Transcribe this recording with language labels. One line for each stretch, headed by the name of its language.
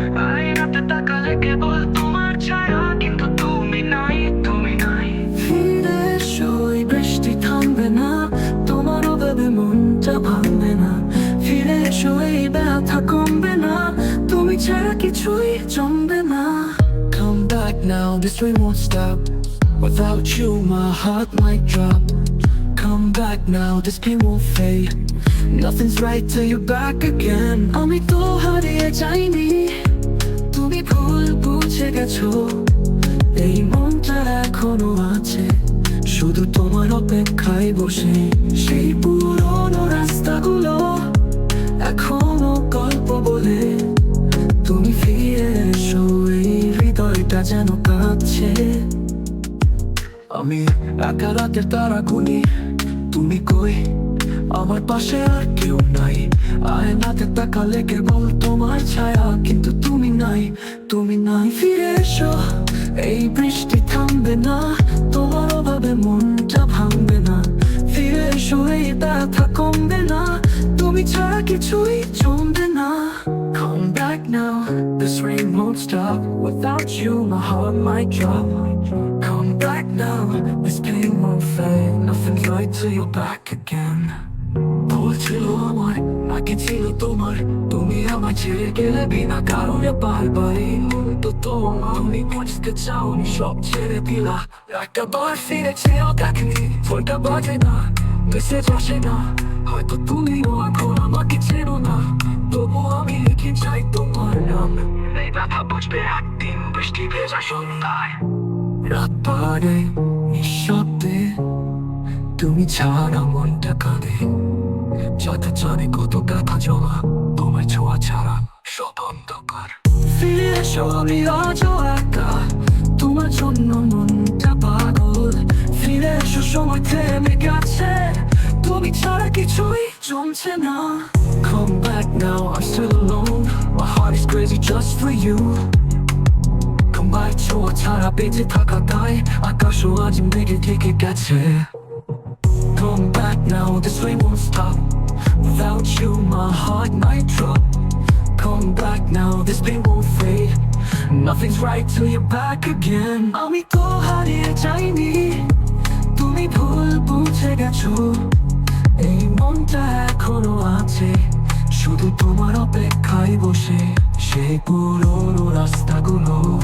Bangla: আয়নাতে তাকালে কেবল তোমার ছায়া, কিন্তু তুমি নাই, তুমি নাই। ফিরে এসো, এই বৃষ্টি থামবে না, তোমার অভাবে মনটা ভাঙবে না। ফিরে এসো, এই ব্যথা কমবে না, তুমি ছাড়া কিছুই জমবে না।
English: Come back now, this rain won't stop. Without you, my heart might drop. Come back now, this pain won't fade. Nothing's right till you're back again.
Bangla: আমি তো হারিয়ে যাইনি, তুমি ভুল বুঝে গেছো, এই মনটা এখনো আছে শুধু তোমার অপেক্ষায় বসে। সেই পুরনো রাস্তাগুলো এখনো গল্প বলে, তুমি ফিরে এসো, এই হৃদয়টা যেন কাঁদছে। আমি একা রাতের তারা গুনি, তুমি কই? আমার পাশে আর কেউ নাই। আয়নাতে তাকালে কেবল তোমার ছায়া, কিন্তু তুমি নাই, তুমি নাই। ফিরে এসো, এই বৃষ্টি থামবে না, তোমার অভাবে মনটা ভাঙবে না। ফিরে এসো, এই ব্যথা কমবে না, তুমি ছাড়া কিছুই জমবে না।
English: Come back now, this rain won't stop. Without you, my heart might drop. Come back now, this pain won't fade. Nothing's right till you're back again.
Bangla: ভুল ছিল আমার, আগে ছিল তোমার, তুমি আমার ছেড়ে গেলে বিনা কারণে বারবার। এই মুহূর্ত তোমার, তুমি বুঝতে চাওনি, সব ছেড়ে দিলা। একবার ফিরে চেয়েও দেখনি, ফোনটা বাজে না, মেসেজ আসে না। হয়তো তুমিও এখন আমাকে চেনো না, তবু আমি লিখে চাই তোমার নাম। এই ব্যথা বুঝবে একদিন, বৃষ্টি ভেজা সন্ধ্যায়। রাত পারে নিঃশব্দে, তুমি ছাড়া মনটা কাঁদে। যাতে জানে কত ব্যথা জমা, তোমার ছোঁয়া ছাড়া সব অন্ধকার। ফিরে এসো, আমি আজও একা, তোমার জন্য মনটা পাগল। ফিরে এসো, সময় থেমে গেছে, তুমি ছাড়া কিছুই জমছে না।
English: Come back now, I'm still alone, my heart is crazy just for you.
Bangla: তোমার ছোঁয়া ছাড়া বেঁচে থাকা দায়, আকাশও আজ মেঘে ঢেকে গেছে।
English: Come back now, this rain won't stop. Without you, my heart might drop. Come back now, this pain won't fade. Nothing's right till you're back again.
Bangla: আমি তো হারিয়ে যাইনি, তুমি ভুল বুঝে গেছো, এই মনটা এখনো আছে শুধু তোমার অপেক্ষায় বসে। সেই পুরনো রাস্তাগুলো